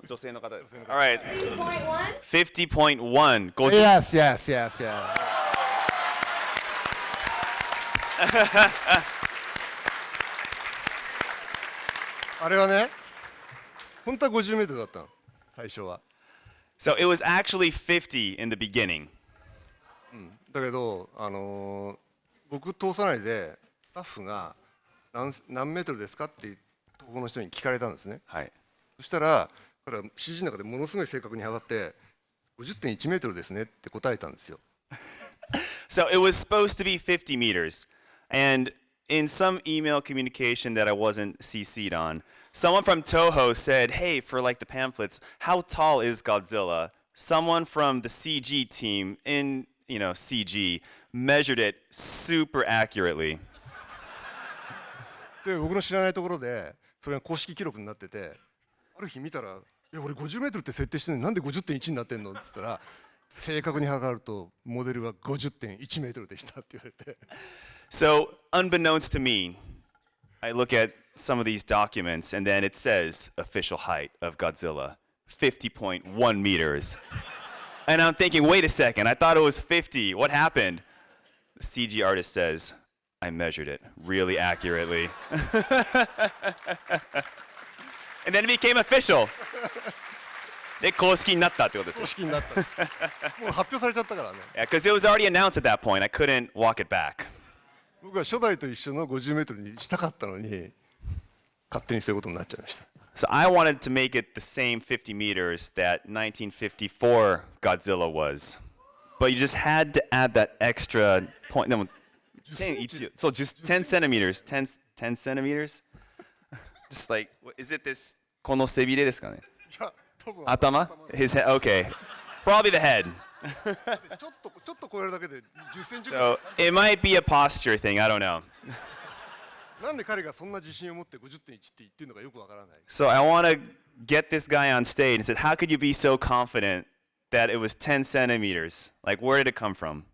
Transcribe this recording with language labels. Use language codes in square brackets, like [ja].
[ja] 女性の方です。 [en] All right. 50.1? 50.1. 50. Yes, yes, yes, yes. [ja] あれはね、本当は50メートルだったの、最初は。 [en] So it was actually 50 in the beginning. [ja] だけど、僕通さないでスタッフが何メートルですかって東方の人に聞かれたんですね。はい。そしたら、彼は CG の中でものすごい正確に測って50.1メートルですねって答えたんですよ。 [en] So it was supposed to be 50 meters. And in some email communication that I wasn't CC'd on, someone from Toho said, hey, for like the pamphlets, how tall is Godzilla? Someone from the CG team in, CG measured it super accurately. [ja] で、僕の知らないところでそれが公式記録になってて、ある日見たら、俺50メートルって設定してるのになんで 50.1 になってんのって言ったら、正確に測るとモデルは 50.1 メートルでしたって言われて。 [en] So, unbeknownst to me, I look at some of these documents and then it says official height of Godzilla, 50.1 meters. And I'm thinking, wait a second, I thought it was 50. What happened? The CG artist says, I measured it really accurately. And then it became official. [ja] で、公式になったってことです公。式になった。もう発表されちゃったからね。 [en] Yeah, because it was already announced at that point. I couldn't walk it back. [ja] 僕は初代と一緒の50メートルにしたかったのに、勝手にそういうことになっちゃいました。 [en] So I wanted to make it the same 50 meters that 1954 Godzilla was. But you just had to add that extra point. でも10 centimeters. 10 centimeters? Just like, is it this, [ja] この背びれですかねいや、多分 [en] 頭? His head, okay. Probably the head. [ja] ちょっと超えるだけで10センチぐら [en] So [ja] い。 [en] it might be a posture thing. I don't know. [ja] なんで彼がそんな自信を持って 50.1 って言ってるのかよくわからない。 [en] So I want to get this guy on stage and said, how could you be so confident that it was 10 centimeters? Like, where did it come from?